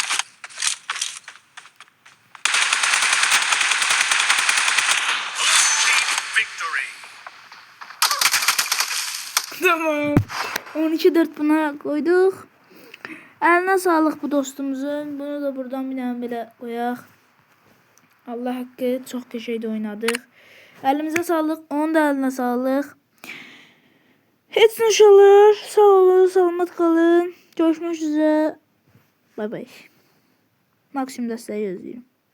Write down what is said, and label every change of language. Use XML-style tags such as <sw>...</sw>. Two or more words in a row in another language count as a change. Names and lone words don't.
<tr>Tamam. 12-4 buna koyduk. Eline sağlık bu dostumuzun.</tr> <az>Bunu da buradan</az> <tr>bir tane</tr> <az>belə qoyaq. Allah haqqı çox qəşəng oynadık. Əlimizə sağlıq, onun da əlinə sağlıq. Heç nə uşaqlar. Sağ olun, salamat qalın. Görüşmək üzrə. Bay bay. Maksimum dəstəyi gözləyirəm.</az>